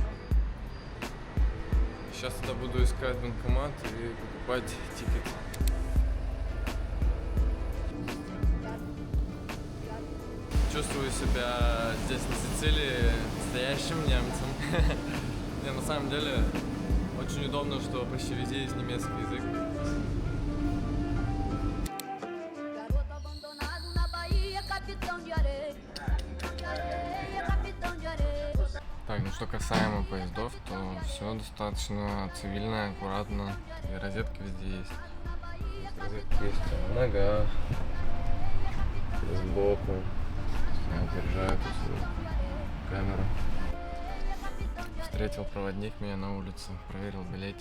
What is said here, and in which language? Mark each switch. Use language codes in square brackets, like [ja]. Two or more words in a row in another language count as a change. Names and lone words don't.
[ru] Сейчас туда буду искать банкомат и покупать тикет. Чувствую себя здесь на Сицилии настоящим немцем. Не, на самом деле, очень Очень удобно, что почти везде есть немецкий язык. [pt] Garoto abandonado na Bahia, capitão de areia. Capitão de areia. [ru] Так, ну что касаемо поездов, то все достаточно цивильно, аккуратно. И розетки везде есть. Розетки есть в ногах, сбоку. Держаю тут свою камеру. Встретил проводник меня на улице, проверил билетик.